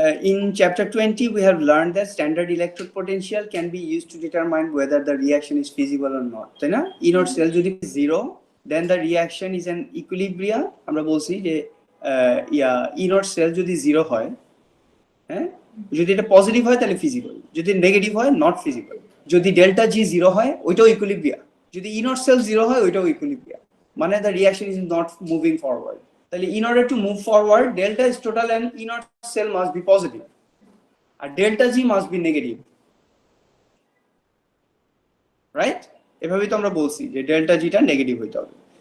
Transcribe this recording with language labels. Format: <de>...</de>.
<en>In chapter 20, we have learned that standard electrode potential can be used to determine whether the reaction is feasible or not.</en> <bn>তাই না?</bn> <en>E0 cell যদি 0, then the reaction is an equilibrium.</en> <bn>আমরা বলছি যে E0 cell যদি 0 হয়, হ্যাঁ, যদি এটা পজিটিভ হয় তাহলে ফিজিবল, যদি নেগেটিভ হয় নট ফিজিবল। যদি ডেল্টা জি 0 হয় ওইটাও ইকুইলিব্রিয়াম, যদি E0 cell 0 হয় ওইটাও ইকুইলিব্রিয়াম, মানে</bn> <en>the reaction is not moving forward. In order to move forward, delta is total and E0 cell must be positive, and delta G must be negative, right?</en> <bn>এভাবেই তো আমরা বলছি যে delta জিটা negative হইতে হবে।</bn>